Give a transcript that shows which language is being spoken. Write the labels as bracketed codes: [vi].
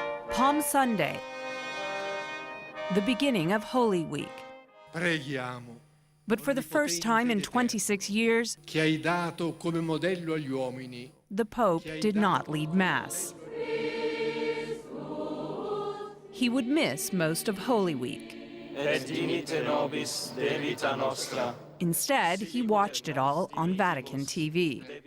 [en] Palm Sunday, the beginning of Holy Week. [it] Preghiamo. [en] But for the first time in 26 years, [it] Che hai dato come modello agli uomini. [en] the Pope did not lead Mass. He would miss most of Holy Week. [la] Et dimite nobis de vita nostra. [en] Instead, he watched it all on Vatican TV.